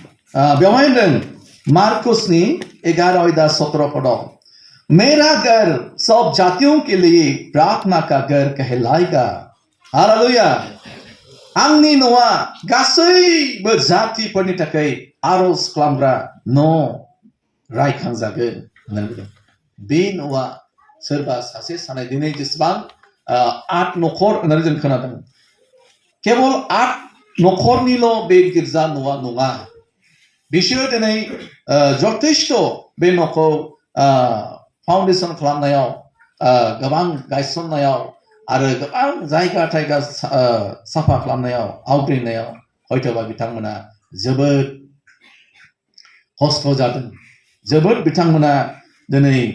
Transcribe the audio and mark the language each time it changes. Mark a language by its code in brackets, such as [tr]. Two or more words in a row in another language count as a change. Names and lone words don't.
[brx] बेवहाय होनदों मार्कुसनि 11:17 पदआव [hi] मेरा घर सब जातियों के लिए प्रार्थना का घर कहलाएगा हालेलुया [brx] आंनि न'आ गासैबो जातिफोरनि थाखाय आरज खालामग्रा न' रायखांजागोन होननानै बुंदों बे न'आ सोरबा सासे सानै दिनै जेसेबां आठ न'खर होननानै जों खोनादों केवल आठ न'खरनिल' बे गिर्जा न'आ नङा बिसोर दिनै जथेस्थ' बे न'खौ फाउन्डेसन खालामनायाव गोबां गायसननायाव आरो गोबां जायगा थायगा साफा खालामनायाव आवग्रिनायाव हयतोबा बिथांमोना जोबोद खस्थ' जादों जोबोद बिथांमोना दिनै